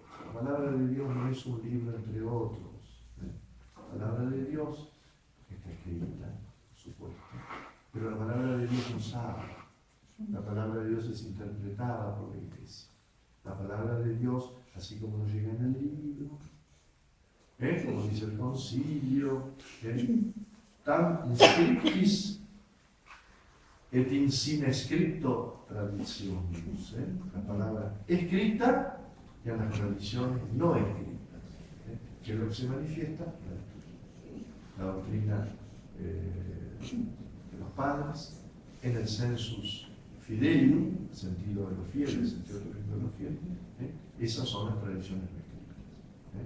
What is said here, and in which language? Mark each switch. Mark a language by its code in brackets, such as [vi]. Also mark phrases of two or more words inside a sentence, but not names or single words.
[es] La palabra de Dios no es un libro entre otros. La palabra de Dios está escrita, por supuesto, pero la palabra de Dios nos habla. La palabra de Dios es interpretada por la Iglesia. La palabra de Dios, así como nos llega en el libro, como dice el concilio, [la] tam inscriptis et in sine scripto traditionibus, [es] la palabra escrita y a las tradiciones no escritas, que es lo que se manifiesta la doctrina de los padres, en el [la] sensus fidelium, [es] el sentido de los fieles, el sentido de los fieles, esas son las tradiciones no escritas.